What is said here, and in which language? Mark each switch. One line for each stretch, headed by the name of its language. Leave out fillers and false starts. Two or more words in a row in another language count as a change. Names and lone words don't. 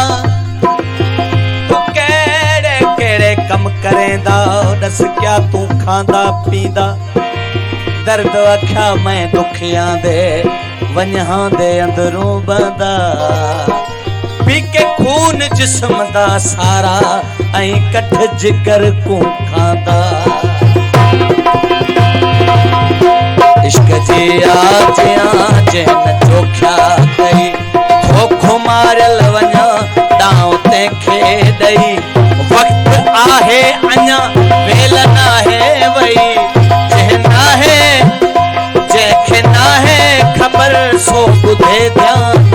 Saraiki: तू केड़े केड़े कम करेंदा दस क्या तू खांदा पींदा दर्द अखा मैं दुखियां दे वन्हां दे अंदरों बंदा पी के खून जिस्म दा सारा ऐं कठ जिगर को खांदा
Sindhi: इश्क जी आजियां जैन चोख्या कई खोखो मारल वञा दाव तंहिंखे ॾई वक्त आहे अञा वेल नाहे वई जंहिं नाहे जंहिंखे नाहे ख़बर सो ॿुधे ध्यान